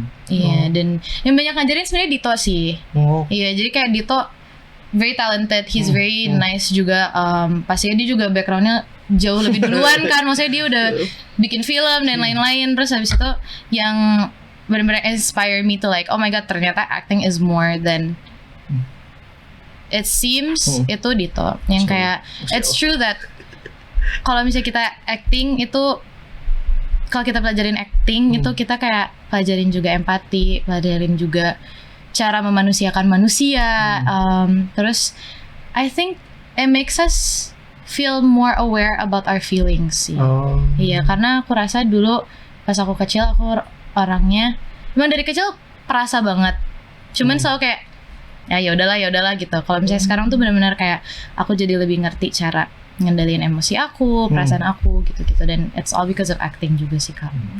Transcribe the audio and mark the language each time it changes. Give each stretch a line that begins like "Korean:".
Indonesian: Iya, dan yang banyak ngajarin sebenarnya Dito sih. Iya, jadi kayak Dito
English: very talented, he's very nice
Indonesian: juga. Pastinya dia juga backgroundnya jauh lebih duluan kan, maksudnya dia udah bikin film dan lain-lain. Terus habis itu yang benar-benar
English: inspire me to like oh my god, ternyata acting is more than it seems.
Indonesian: Itu Dito yang kayak
English: it's true that
Indonesian: kalau misalnya kita acting itu, kalau kita pelajarin acting itu kita kayak pelajarin juga empati, pelajarin juga cara memanusiakan manusia.
English: Terus I think it makes us feel more aware about our feelings sih.
Indonesian: Iya, karena aku rasa dulu pas aku kecil aku orangnya memang dari kecil perasa banget. Cuman selalu kayak ya udahlah gitu. Kalau misalnya sekarang tuh benar-benar kayak aku jadi lebih ngerti cara ngendaliin emosi aku, perasaan aku gitu-gitu, dan
English: it's all because of acting
Indonesian: juga sih Kak.